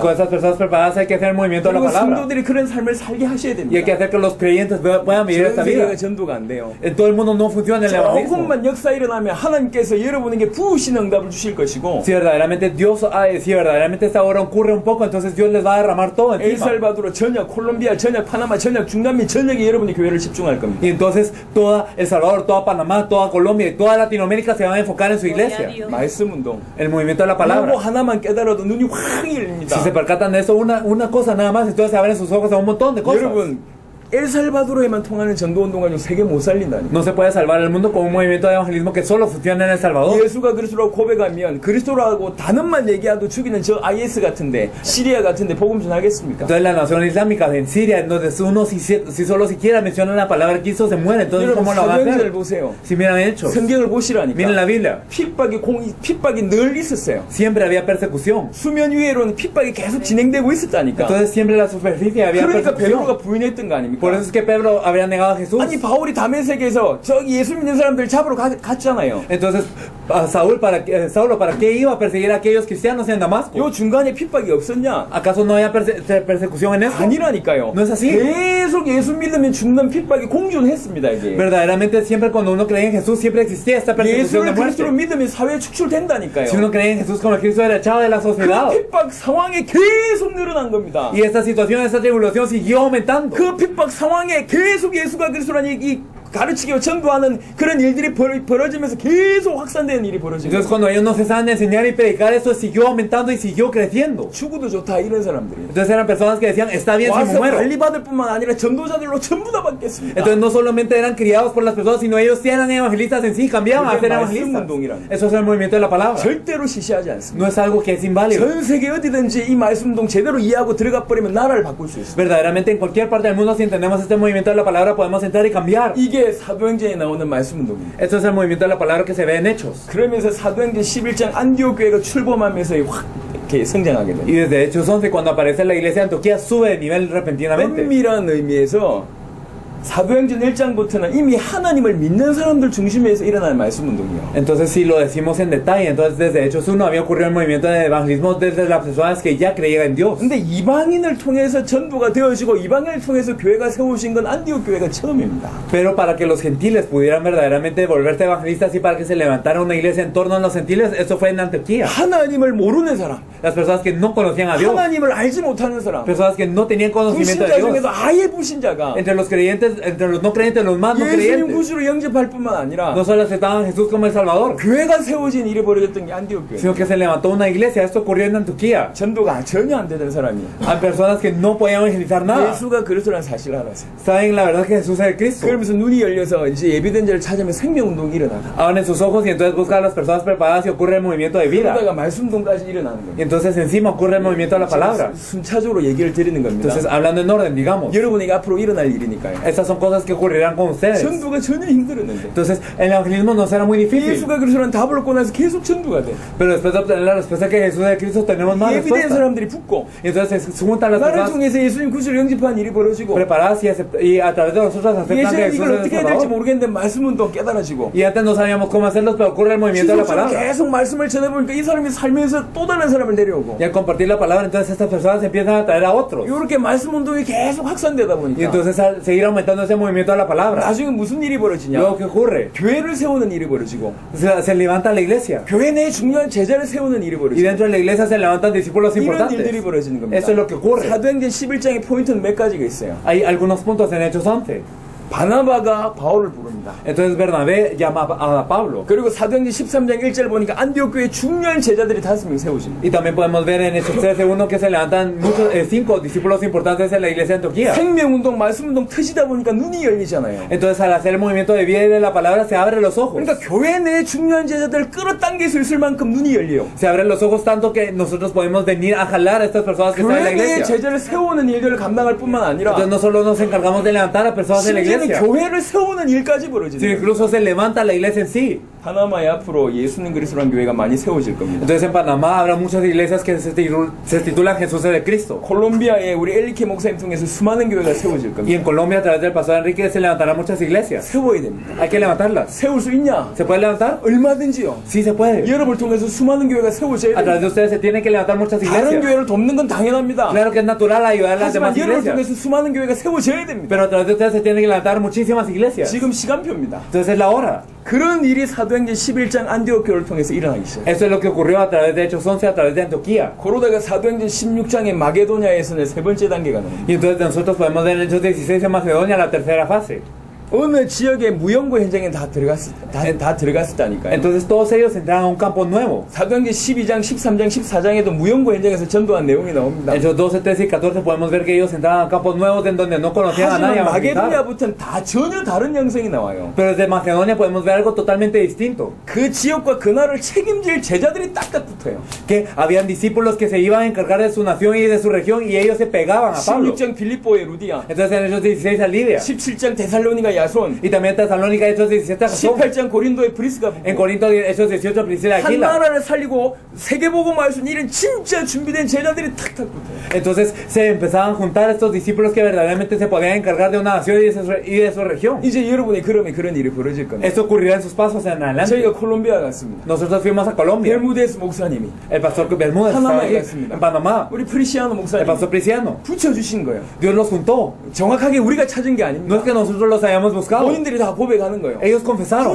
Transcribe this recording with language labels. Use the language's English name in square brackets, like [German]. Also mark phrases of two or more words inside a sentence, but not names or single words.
[Spanish] con esas personas preparadas hay que hacer el movimiento de la [Korean] 그리고 [Spanish] palabra. [Korean] 성도들이 그런 삶을 살게 하셔야 [Spanish] Y hay que [Korean] 됩니다. [Spanish] hacer que los creyentes puedan vivir esta [Korean] 전 [Spanish] vida. [Korean] 세계가 전도가 안 돼요. [Spanish] En todo el mundo no funciona el evangelismo. [Korean] 조금만 역사 일어나면 하나님께서 여러분에게 부으신 응답을 주실 것이고 [Spanish] Si verdaderamente si verdaderamente esta hora ocurre un poco, entonces Dios les va a derramar todo encima. [Korean] 엘살바도르 전역, 콜롬비아 전역, 파나마 전역, 중남미 전역에 여러분이 교회를 집중할 겁니다. [Spanish] Y entonces toda El Salvador, toda Panamá, toda Colombia y toda Latinoamérica se van a enfocar en su iglesia. [Korean] 말씀 운동. [Spanish] El movimiento de la [Korean] 요거 [Spanish] palabra. [Korean] 하나만 깨달아도 눈이 확 열립니다. [Spanish] Si se percatan de eso, una cosa nada más, entonces se abren sus ojos a un montón de cosas. [Korean] 여러분 엘살바도르에만 통하는 전도 운동 가지고 세계 못 살린다니. [Spanish] No se puede salvar el mundo con un movimiento de evangelismo que solo funciona en El Salvador. [Korean] 예수가 그리스도라고 고백하면 그리스도라고 단어만 얘기해도 죽이는 저 IS 같은데 시리아 같은데 복음 전하겠습니까? [Spanish] Entonces la nación islámica en Siria, donde uno si solo siquiera menciona la palabra Cristo se muere, entonces [Korean] 여러분 [Spanish] ¿cómo lo van a [Korean] 사도행전을 [Spanish] hacer? [Korean] 보세요. [Spanish] Si miran hechos, [Korean] 성경을 보시라니까. [Spanish] miren la Biblia, [Korean] 핍박이 늘 있었어요. [Spanish] siempre había persecución. [Korean] 수면 위에로는 핍박이 계속 진행되고 있었다니까. [Spanish] Entonces siempre en la superficie había [Korean] 그러니까 [Spanish] persecución. [Korean] 베드로가 부인했던 거 아닙니까? [Spanish] Por eso es que Pedro habría negado a Jesús. [Korean] 아니 바울이 다메섹에서 저기 예수 믿는 사람들 잡으러 갔잖아요. [Spanish] Entonces, Saulo, ¿para qué iba a perseguir a aquellos cristianos en Damasco? [Korean] 요 중간에 핍박이 없었냐? [Spanish] ¿Acaso no había persecución en eso? [Korean] 아니라니까요. [Spanish] No es así. [Korean] 계속 예수 믿으면 죽는 핍박이 공존했습니다 이게. [Spanish] Verdaderamente siempre cuando uno creía en Jesús siempre existía esta persecución de [Korean] 예수를 그리스도로 [Spanish] muerte. [Korean] 믿으면 사회에 축출된다니까요. [Spanish] Si uno creía en Jesús como el Cristo era echado de la sociedad. [Korean] 그 핍박 상황에 계속 늘어난 겁니다. [Spanish] Y esta situación, esta tribulación siguió aumentando. [Korean] 그 핍박 상황에 계속 예수가 그리스도라는 이 가르치기와 전도하는 그런 일들이 벌어지면서 계속 확산되는 일이 벌어지고 [Spanish] Entonces cuando ellos no cesaban de enseñar y predicar, esto siguió aumentando y siguió creciendo. [Korean] 죽어도 좋다 이런 사람들이 [Spanish] Entonces eran personas que decían, está bien si me [Korean] 와서 [Spanish] muero. [Korean] 관리받을 뿐만 아니라 전도자들로 전부 다 바뀌었습니다. [Spanish] Entonces no solamente eran criados por las personas, sino ellos sí eran evangelistas en sí, cambiaban a ser evangelistas. Eso es el movimiento de la palabra. [Korean] 절대로 시시하지 않습니다. [Spanish] No es algo que es inválido. [Korean] 전 세계 어디든지 이 말씀동 제대로 이해하고 들어가 버리면 나라를 바꿀 수 있습니다. [Spanish] Verdaderamente en cualquier parte del mundo, si entendemos este movimiento de la palabra, podemos entrar y cambiar. [Korean] 이게 사도행전에 나오는 말씀 운동입니다. [Spanish] Esto es el movimiento de la palabra que se ve en Hechos. [Korean] 그러면서 사도행전 11장 안디옥 교회가 출범하면서 확 이렇게 성장하게 [Spanish] Y [Korean] 됩니다. [Spanish] desde Hechos 11, cuando aparece la iglesia de Antioquía, sube de nivel repentinamente. [Korean] 엄밀한 의미에서 사도행전 1장부터는 이미 하나님을 믿는 사람들 중심에서 일어나는 말씀 운동이요. [Spanish] Entonces, si lo decimos en detalle, entonces desde Hechos 1 había ocurrido el movimiento de evangelismo desde las personas que ya creían en Dios. [Korean] 근데 이방인을 통해서 전도가 되어지고 이방인을 통해서 교회가 세우신 건 안디옥 교회가 처음입니다. [Spanish] Pero para que los gentiles pudieran verdaderamente volverse evangelistas y para que se levantara una iglesia en torno a los gentiles, eso fue en Antioquía. [Korean] 하나님을 모르는 사람, [Spanish] Las personas que no conocían a Dios, [Korean] 하나님을 알지 못하는 사람, [Spanish] personas que no tenían conocimiento de [Korean] 불신자 [Spanish] Dios, [Korean] 중에서 아예 불신자가 [Spanish] entre los creyentes, entre los no creyentes, los más no [Korean] 예수님 [Spanish] creyentes, [Korean] 구주로 영접할 뿐만 아니라 [Spanish] no solo aceptaban a Jesús como el Salvador, [Korean] 교회가 세워진 일이 벌어졌던 게 안디옥 교회. [Spanish] sino que se levantó una iglesia. Esto ocurrió en Antioquía. [Korean] 전도가 전혀 안 되던 사람이 [Spanish] Hay personas que no podían evangelizar nada. [Korean] 예수가 그리스도라는 사실을 알았어요. [Spanish] Saben la verdad que Jesús es el Cristo. [Korean] 그러면서 눈이 열려서 이제 예비된 자를 찾으면 생명운동이 일어나고 [Spanish] Abren sus ojos y entonces buscan a las personas preparadas y ocurre el movimiento de vida. [Korean] 그러다가 말씀운동까지 일어나는 [Spanish] Y [Korean] 거예요. [Spanish] entonces encima ocurre el movimiento de la palabra. [Korean] 순차적으로 얘기를 드리는 겁니다. [Spanish] Entonces, hablando en orden, digamos, [Korean] 여러분에게 앞으로 일어날 일이니까요. [Spanish] estas son cosas que ocurrirán con ustedes. [Korean] 전도가 전혀 힘들었는데 [Spanish] Entonces, el evangelismo no será muy difícil. [Korean] 예수가 그리스도라는 답을 얻고 나서 계속 전도가 돼. [Spanish] Pero después de obtener la respuesta que Jesús es el Cristo, tenemos más [Korean] 예비된 [Spanish] respuestas. [Korean] 사람들이 붙고 [Spanish] Y entonces se juntan las [Korean] 나를 [Spanish] personas [Korean] 통해서 예수님 구주를 영접한 일이 벌어지고 [Spanish] preparadas y a través de nosotros aceptan que [Korean] 예전에 [Spanish] Jesús [Korean] 이걸 [Spanish] es el [Korean] 어떻게 해야 될지 [Spanish] Salvador. [Korean] 모르겠는데 말씀운동 깨달아지고 [Spanish] Y antes no sabíamos cómo hacerlos, pero ocurre el movimiento de la [Korean] 지속적으로 [Spanish] palabra. [Korean] 계속 말씀을 전해보니까 이 사람이 살면서 또 다른 사람을 내려오고 [Spanish] Y al compartir la palabra, entonces estas personas empiezan a traer a otros. [Korean] 이렇게 말씀운동이 계속 확산되다 [Spanish] Y [Korean] 보니까 [Spanish] entonces al seguir aumentando ese movimiento de la palabra, [Korean] 나중에 무슨 일이 벌어지냐 [Spanish] luego ¿qué ocurre? [Korean] 교회를 세우는 일이 벌어지고 [Spanish] Se levanta la iglesia. [Korean] 교회 내에 중요한 제자를 세우는 일이 [Spanish] Y [Korean] 벌어지고 [Spanish] dentro de la iglesia se levantan discípulos [Korean] 이런 [Spanish] importantes. [Korean] 일들이 벌어지는 겁니다. [Spanish] Eso es lo que ocurre. [Korean] 사도행전 11장의 포인트는 몇 가지가 있어요. [Spanish] Hay algunos puntos en Hechos 11. [Korean] 바나바가 바울을 부릅니다. [Spanish] Entonces Bernabé llama a Pablo. [Korean] 그리고 사도행전 13장 1절 보니까 안디옥 교회 중요한 제자들이 5명 세우십니다. [Spanish] Y también podemos ver en Hechos 13:1 que se levantan muchos, 5 discípulos importantes en la iglesia de Antioquía. [Korean] 생명운동, 말씀운동 터지다 보니까 눈이 열리잖아요. [Spanish] Entonces al hacer el movimiento de vida y de la palabra se abren los ojos. [Korean] 그러니까 교회 내 중요한 제자들을 끌어당길 수 있을 만큼 눈이 열려요. [Spanish] Se abren los ojos tanto que nosotros podemos venir a jalar a estas personas que están en la [Korean] 교회 내에 [Spanish] iglesia. [Korean] 제자를 세우는 일들을 감당할 뿐만 아니라 [Spanish] Entonces no solo nos encargamos de levantar a personas en la [Korean] 심지어는 [Spanish] iglesia, [Korean] 교회를 세우는 일까지 [Spanish] sino [Korean] 벌어지는 거예요. [Spanish] incluso se levanta la iglesia en sí. [Korean] 파나마에 앞으로 예수님 그리스도라는 교회가 많이 세워질 겁니다. [Spanish] Entonces en Panamá habrá muchas iglesias que se titulan Jesús es el Cristo. [Korean] 콜롬비아에 우리 엘리케 목사님 통해서 수많은 교회가 세워질 [Spanish] Y [Korean] 겁니다. [Spanish] en Colombia a través del pastor Enrique se levantarán muchas iglesias. [Korean] 세워야 됩니다. [Spanish] Hay que levantarlas. [Korean] 세울 수 있냐? [Spanish] ¿Se puede levantar? [Korean] 얼마든지요. [Spanish] Sí se puede. [Korean] 여러분을 통해서 수많은 교회가 세워져야 [Spanish] A través [Korean] 됩니다. [Spanish] de ustedes se tienen que levantar muchas [Korean] 다른 [Spanish] iglesias. [Korean] 교회를 돕는 건 당연합니다. [Spanish] Claro que es natural ayudar a las [Korean] 하지만 [Spanish] demás [Korean] 여러분을 [Spanish] iglesias. [Korean] 통해서 수많은 교회가 세워져야 됩니다. [Spanish] Pero a través de ustedes se tienen que levantar muchísimas iglesias. [Korean] 지금 시간표입니다. [Spanish] Entonces es la hora. [Korean] 그런 일이 사도행전 11장 안디옥 교회를 통해서 일어나기 시작해요. [Spanish] Eso es lo que ocurrió a través de Hechos 11, a través de Antioquía. [Korean] 그러다가 사도행전 16장의 마게도냐에서는 세 번째 단계가 나옵니다. [Spanish] Y entonces nosotros podemos ver en Hechos 16 en Macedonia la tercera fase. [Korean] 어느 지역의 무용고 현장에 다 들어갔었다니까요. [Spanish] Entonces todos ellos entraron a un campo nuevo. [Korean] 사도행전 12장, 13장, 14장에도 무용고 현장에서 전도한 내용이 나옵니다. [Spanish] Hechos 12, 13 y 14 podemos ver que ellos entraban a campos nuevos en donde no conocían a nadie. [Korean] 하지만 마게도냐부터는 다 전혀 다른 양성이 나와요. [Spanish] Pero desde Macedonia podemos ver algo totalmente distinto. [Korean] 그 지역과 그 나라를 책임질 제자들이 딱딱 붙어요. [Spanish] Que habían discípulos que se iban a encargar de su nación y de su región y ellos se pegaban a Pablo. [Korean] 16장 빌립보의 루디아, [Spanish] Entonces en Hechos 16 a Lidia. [Korean] 17장 데살로니가 야손, [Spanish] Y también en Tesalónica, Hechos 17 a Jasón. [Korean] 18장 고린도의 브리스가 [Spanish] En [Korean] 붙고 [Spanish] Corinto, Hechos 18 a Priscila y [Korean] 한 [Spanish] Aquila. [Korean] 나라를 살리고 세계복음 말씀 이런 진짜 준비된 제자들이 탁탁 붙어요. [Spanish] Entonces se empezaban a juntar estos discípulos que verdaderamente se podían encargar de una nación y de su región. [Korean] 이제 여러분이 그러면 그런 일이 벌어질 겁니다. [Spanish] Esto ocurrirá en sus pasos en adelante. [Korean] 저희가 콜롬비아 갔습니다. [Spanish] Nosotros fuimos a Colombia. [Korean] 벨무데스 목사님이 [Spanish] El pastor Bermúdez estaba Panamá ahí, [Korean] 갔습니다. [Spanish] en Panamá. [Korean] 우리 프리시아노 [Spanish] El [Korean] 목사님 [Spanish] pastor Priciano. [Korean] 붙여주신 거예요. [Spanish] Dios los juntó. [Korean] 정확하게 우리가 찾은 게 [Spanish] No [Korean] 아닙니다. [Spanish] es que nosotros los hayamos buscado. [Korean] 본인들이 다 고백하는 거예요. [Spanish] Ellos confesaron